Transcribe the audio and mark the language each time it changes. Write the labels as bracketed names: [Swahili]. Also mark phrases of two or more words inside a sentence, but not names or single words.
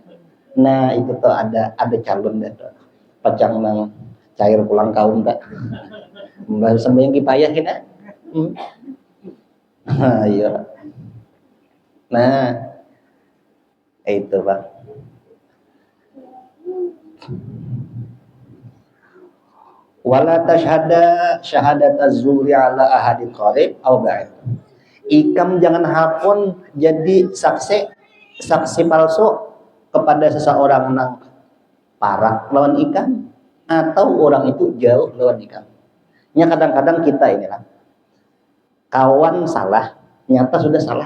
[Banjar] Nah itu tuh ada calon dah tuh pacang nang cair pulang kaum tak baru sembahyang kipayah kita. Iya. Nah itu Pak. [Arabic] ولا تشهد شهادة الزور على أحد قريب أو بعيد. [Banjar] Ikam jangan hapun jadi saksi palsu kepada seseorang nang parak lawan ikam atau orang itu jauh lawan ikam. Nya kadang-kadang kita inilah kawan salah, nyata sudah salah.